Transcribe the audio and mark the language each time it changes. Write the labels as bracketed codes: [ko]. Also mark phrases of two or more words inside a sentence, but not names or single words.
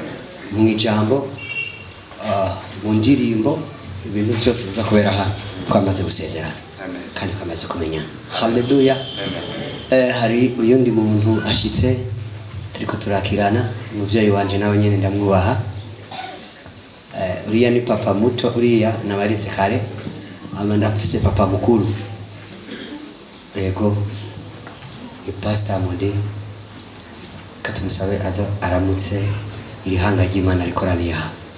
[rn] Mu ijambo mu ndirimbo ibintu byose biza kubera hano twamaze gusezerana kandi twamaze kumenya. Haleluya. Hari uyundi muntu ashitse turiko turakirana, umuvyeyi wanje nawe nyene ndamwubaha. Uriya ni papa muto, uriya nabaritse kare, amanda mfise papa mukuru. Yego ni pastor Mode, katumusabe aza aramutse iri hanga ry'Imana rikoraniye aha.